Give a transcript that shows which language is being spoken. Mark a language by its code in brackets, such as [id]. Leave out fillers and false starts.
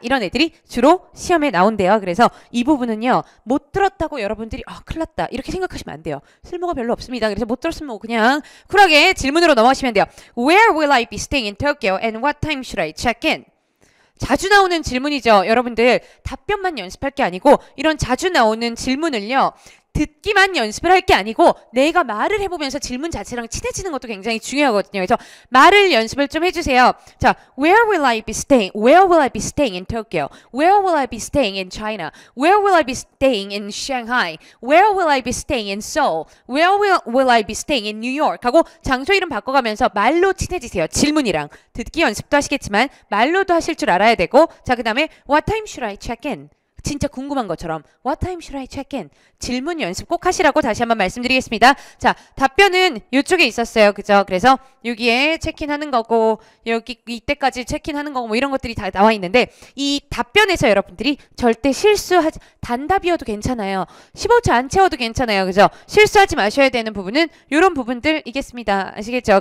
[ko] 이런 애들이 주로 시험에 나온대요. 그래서 이 부분은요. 못 들었다고 여러분들이 큰일 났다 이렇게 생각하시면 안 돼요. 쓸모가 별로 없습니다. 그래서 못 들었으면 뭐 그냥 쿨하게 질문으로 넘어가시면 돼요. [en] Where will I be staying in Tokyo and what time should I check in? [ko] 자주 나오는 질문이죠. 여러분들 답변만 연습할 게 아니고 이런 자주 나오는 질문을요. 듣기만 연습을 할 게 아니고 내가 말을 해보면서 질문 자체랑 친해지는 것도 굉장히 중요하거든요. 그래서 말을 연습을 좀 해주세요. 자, [en] Where will I be staying? Where will I be staying in Tokyo? Where will I be staying in China? Where will I be staying in Shanghai? Where will I be staying in Seoul? Where will I be staying in New York? [ko] 하고 장소 이름 바꿔가면서 말로 친해지세요. 질문이랑. 듣기 연습도 하시겠지만 말로도 하실 줄 알아야 되고 자, 그 다음에 [en] What time should I check in? [ko] 진짜 궁금한 것처럼 [en] What time should I check in? [ko] 질문 연습 꼭 하시라고 다시 한번 말씀드리겠습니다. 자, 답변은 이쪽에 있었어요. 그죠? 그래서 여기에 체크인하는 거고 여기 이때까지 체크인하는 거고 뭐 이런 것들이 다 나와 있는데 이 답변에서 여러분들이 절대 실수하지 단답이어도 괜찮아요. 15초 안 채워도 괜찮아요. 그죠? 실수하지 마셔야 되는 부분은 이런 부분들이겠습니다. 아시겠죠?